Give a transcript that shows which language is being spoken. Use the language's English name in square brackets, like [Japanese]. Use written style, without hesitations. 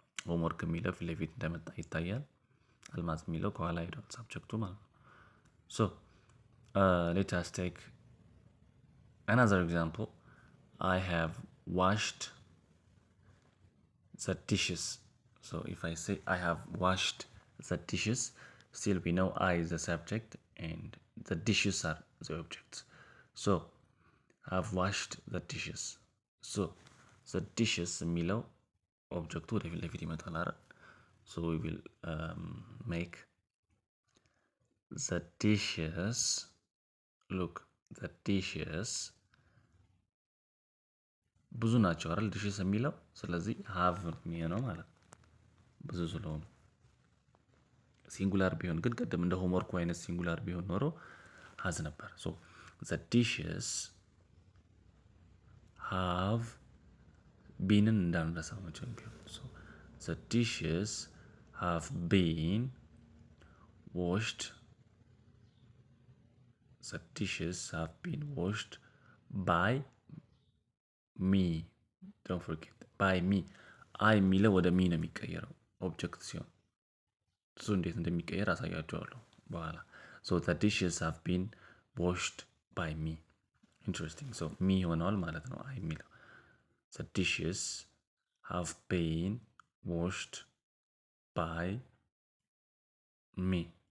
[Amharic] ሆምወርክ የሚለው ፊት ለፊት እንደመጣ ይታያል። አልማዝ የሚለው ከኋላ ሄዷል ሳብጀክቱ ማለት ነው። [English] so let us take another example. I have washed the dishes. So if I say I have washed the dishes, still we know I is the subject and the dishes are the objects. So I've washed the dishes. So the dishes [Amharic] የሚለው ኦብጀክቱ ወደ ፊት ለፊት ይመጣል አይደል? [English] so we will make the dishes. look, the dishes [Amharic] ብዙ ናቸው አይደል? ዲሽስ የሚለው ስለዚህ have የሚሆነው ማለት ነው ብዙ ስለሆኑ። ሲንጉላር ቢሆን ግን ቅድም እንደ ሆምወርክ አይነት ሲንጉላር ቢሆን ኖሮ has ነበር። [English] so the dishes have been [Amharic] እንዳንረሳው መቼም ቢሆን [English] so the dishes have been washed. The dishes have been washed by me. Don't forget by me. [Amharic] I የሚለው ወደ ሚ ነው የሚቀየረው ኦብጀክት ሲሆን እሱ እንዴት እንደሚቀየር አሳያችኋለሁ በኋላ። [English] so the dishes have been washed by me. interesting. so me [Amharic] ሆነዋል ማለት ነው አይ የሚለው [English] the dishes have been washed by me.